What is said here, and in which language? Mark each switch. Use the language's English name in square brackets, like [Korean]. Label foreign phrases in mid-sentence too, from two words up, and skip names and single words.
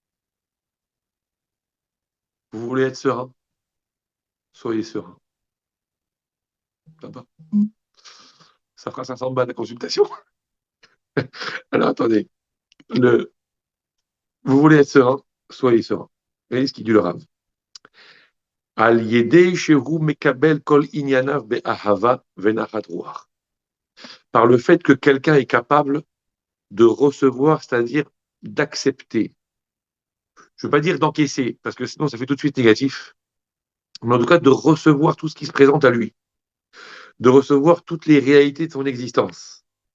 [French] Vous voulez être serein? Soyez serein. Ça va. Ça fera 500 balles la consultation. Alors attendez, vous voulez être serein? Soyez serein. Vous voyez ce qu'il dit le Rav. [Hebrew] על ידי שהוא מקבל כל ענייניו באהבה ונחת רוח. [French] Par le fait que quelqu'un est capable de recevoir, c'est-à-dire d'accepter. Je ne veux pas dire d'encaisser, parce que sinon ça fait tout de suite négatif, mais en tout cas de recevoir tout ce qui se présente à lui, de recevoir toutes les réalités de son existence.